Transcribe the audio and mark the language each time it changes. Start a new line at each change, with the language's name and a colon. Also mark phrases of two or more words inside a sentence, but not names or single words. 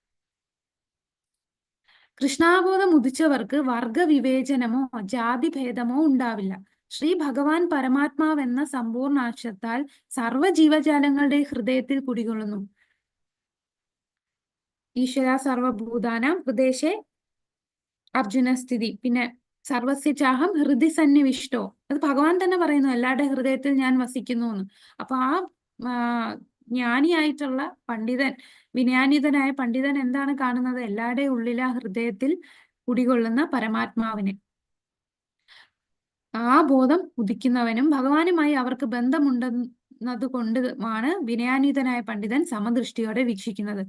Malayalam: കൃഷ്ണാബോധം ഉദിച്ചവർക്ക് വർഗവിവേചനമോ ജാതിഭേദമോ ഉണ്ടാവില്ല. ശ്രീ ഭഗവാൻ പരമാത്മാവെന്ന സമ്പൂർണാംശത്താൽ സർവ്വ ജീവജാലങ്ങളുടെ ഹൃദയത്തിൽ കുടികൊള്ളുന്നു.
Sanskrit: ഈശ്വര സർവഭൂതാനാം ഹൃദേശേ അർജുന സ്ഥിതി. പിന്നെ സർവസ്യ ചാഹം ഹൃദി സന്നിവിഷ്ടോ,
Malayalam: അത് ഭഗവാൻ തന്നെ പറയുന്നു, എല്ലാവരുടെ ഹൃദയത്തിൽ ഞാൻ വസിക്കുന്നു എന്ന്. അപ്പൊ ആ ജ്ഞാനിയായിട്ടുള്ള പണ്ഡിതൻ, വിനയാനിതനായ പണ്ഡിതൻ എന്താണ് കാണുന്നത്? എല്ലാവരുടെയും ഉള്ളിൽ ആ ഹൃദയത്തിൽ കുടികൊള്ളുന്ന പരമാത്മാവിനെ. ആ ബോധം ഉദിക്കുന്നവനും ഭഗവാനുമായി അവർക്ക് ബന്ധമുണ്ടെന്നത് കൊണ്ടുമാണ് വിനയാനിതനായ പണ്ഡിതൻ സമദൃഷ്ടിയോടെ വീക്ഷിക്കുന്നത്.